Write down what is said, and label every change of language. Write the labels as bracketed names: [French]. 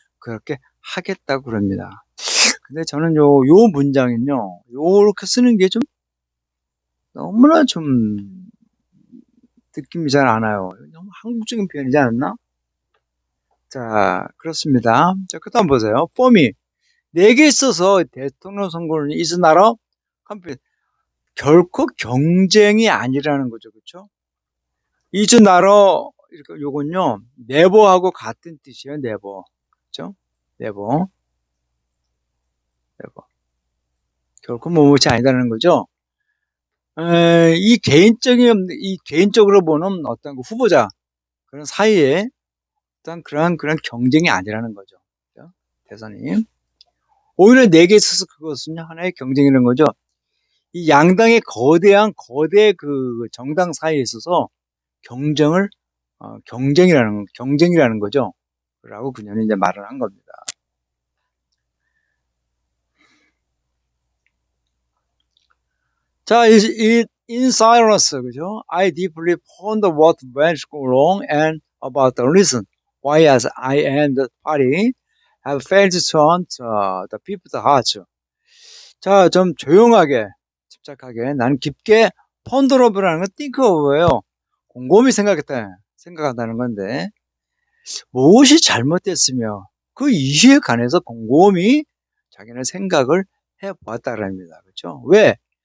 [Korean] 그렇게 하겠다고 그럽니다. 근데 저는 요 문장은요, 요렇게 쓰는 게 좀 너무나 좀 느낌이 잘 안 와요. 너무 한국적인 표현이지 않았나? 자, 그렇습니다. 자, 그다음 보세요. 폼이 내게 있어서 대통령 선거는 [English] is not a competition. [Korean] 결코 경쟁이 아니라는 거죠. 그렇죠? [English] is not a [Korean] 이렇게 요건요. never하고 같은 뜻이에요. never. 그렇죠? never. never. 결코 뭐뭐이 아니다라는 거죠. 이 개인적으로 보는 어떤 그 후보자 그런 사이에 어떤 그런 경쟁이 아니라는 거죠. 그렇죠? 대선이. 오히려 내게 있어서 그것은 하나의 경쟁이라는 거죠. 이 양당의 거대 그 정당 사이에 있어서 경쟁이라는 거죠. 라고 그녀는 이제 말을 한 겁니다. 자, [English] in silence, [Korean] 그죠? [English] I deeply ponder what went wrong and about the reason why as I and the party have failed to turn the people's hearts. [Korean] 자, 좀 조용하게, 집착하게, 나는 깊게 펀더러브라는 건 think of예요. 곰곰이 생각한다는 건데, 무엇이 잘못됐으며, 그 이유에 관해서 곰곰이 자기는 생각을 해보았다는 겁니다. 그렇죠? 왜?